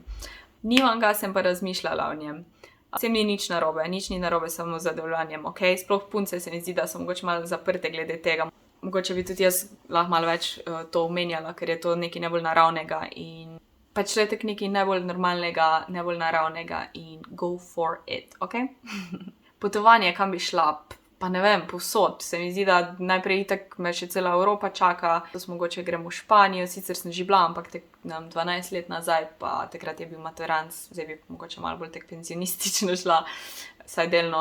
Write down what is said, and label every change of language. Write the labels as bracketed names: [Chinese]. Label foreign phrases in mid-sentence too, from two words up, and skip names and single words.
[Slovenian] Nimam ga, sem pa razmišljala o njem. Vsem ni nič narobe samo z zadovoljanjem, ok? Sploh punce se mi zdi, da so mogoče malo zaprte glede tega. Mogoče bi tudi jaz lahko malo več to omenjala, ker je to nekaj najbolj naravnega in pač to je tako nekaj najbolj normalnega, najbolj naravnega in [English] go for it, [Slovenian] ok? Potovanje, kam bi šla, pa ne vem, povsod. Se mi zdi, da najprej itak me še cela Evropa čaka, da mogoče grem v Španijo, sicer sem že bila, ampak 12 let nazaj, pa takrat je bil maturanc, zdaj bi mogoče malo bolj tak penzionistično šla, vsaj delno.